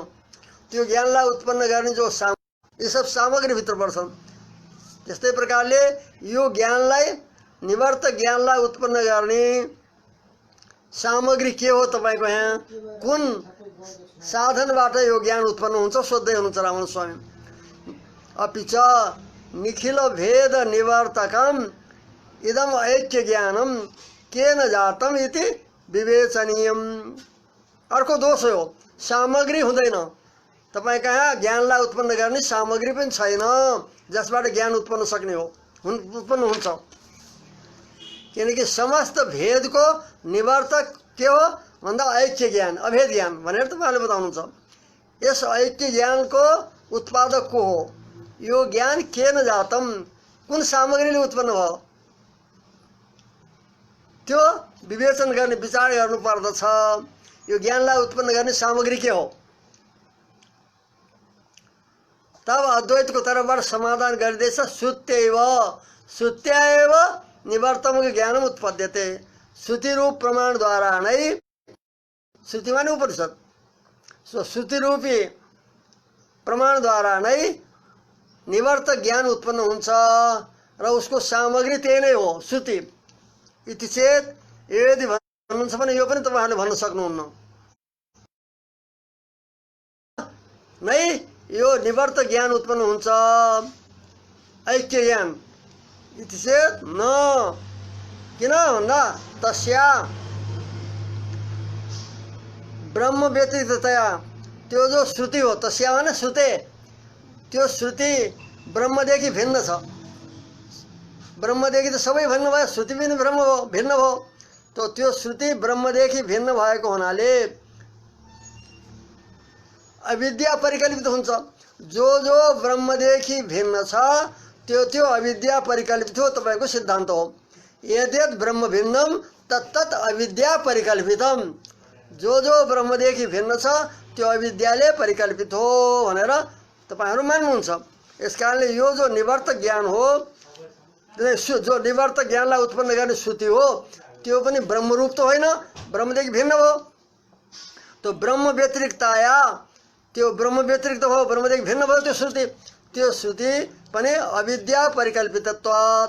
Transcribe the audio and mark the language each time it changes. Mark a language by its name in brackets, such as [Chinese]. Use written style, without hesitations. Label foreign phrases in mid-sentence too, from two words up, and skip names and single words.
[Nepali] त्यो ज्ञानलाई उत्पन्न गर्ने जो यी सब सामग्रीभित्र पर्छन्। त्यस्तै प्रकारले यो ज्ञानलाई निवर्त ज्ञानलाई उत्पन्न गर्ने सामग्री के हो तपाईँको यहाँ? कुन साधनबाट यो ज्ञान उत्पन्न हुन्छ सोध्दै हुनुहुन्छ रामानुज स्वामी। [Sanskrit] अपि च निखिल भेद निवर्तकम इदम ऐक्य ज्ञानम केन जातम इति विवेचनीयम। [Nepali] अर्को दोष हो, सामग्री हुँदैन। तपाईँ कहाँ ज्ञानलाई उत्पन्न गर्ने सामग्री पनि छैन जसबाट ज्ञान उत्पन्न सक्ने हो, उत्पन्न हुन्छ। किनकि समस्त भेदको निवर्तक के हो भन्दा ऐक्य ज्ञान, अभेद ज्ञान भनेर तपाईँहरूले बताउनुहुन्छ। यस ऐक्य ज्ञानको उत्पादक को हो? यो ज्ञान [Sanskrit] केन जातम, [Nepali] कुन सामग्रीले उत्पन्न भयो त्यो विवेचन गर्ने, विचार गर्नु पर्दछ। यो ज्ञानलाई उत्पन्न गर्ने सामग्री के हो? तब अद्वैतको तर्फबाट समाधान गरिँदैछ, [Sanskrit] श्रुत्यैव निवर्तमको ज्ञानम उत्पद्यते। [Nepali] श्रुतिरूप प्रमाणद्वारा नै, श्रुति माने उपनिषद, श्रुतिरूपी प्रमाणद्वारा नै निवर्त ज्ञान उत्पन्न हुन्छ र उसको सामग्री त्यही नै हो, श्रुति। [Sanskrit] इति चेत [Nepali] यदि भन्नुहुन्छ भने यो पनि तपाईँहरूले भन्न सक्नुहुन्न नै यो निवर्त ज्ञान उत्पन्न हुन्छ, ऐक्य ज्ञान। [Sanskrit] इति चेत न, [Nepali] किन भन्दा [Sanskrit] तस्या ब्रह्म व्यतिरिक्ततया [Nepali] त्यो जो श्रुति हो तस्या भने श्रुते त्यो श्रुति ब्रह्मदेखि भिन्न छ। ब्रह्मदेखि त सबै भिन्न भयो, श्रुति पनि ब्रह्म हो भिन्न भयो। त त्यो श्रुति ब्रह्मदेखि भिन्न भएको हुनाले अविद्या परिकल्पित हुन्छ। जो जो ब्रह्मदेखि भिन्न छ त्यो त्यो अविद्या परिकल्पित हो, तपाईँको सिद्धान्त हो। [Sanskrit] यद्यद् ब्रह्म भिन्नम तत्तत् अविद्या परिकल्पितम। [Nepali] जो जो ब्रह्मदेखि भिन्न छ त्यो अविद्याले परिकल्पित हो भनेर तपाईँहरू मान्नुहुन्छ। यस कारणले यो जो निवर्त ज्ञान हो, जो निवर्त ज्ञानलाई उत्पन्न गर्ने श्रुति हो त्यो पनि ब्रह्मरूप त होइन, ब्रह्मदेखि भिन्न हो। [Sanskrit] तो ब्रह्म व्यतिरिक्तया [Nepali] त्यो ब्रह्म व्यतिरिक्त भयो, ब्रह्मदेखि भिन्न भयो त्यो श्रुति पनि [Sanskrit] अविद्या परिकल्पितत्वात्।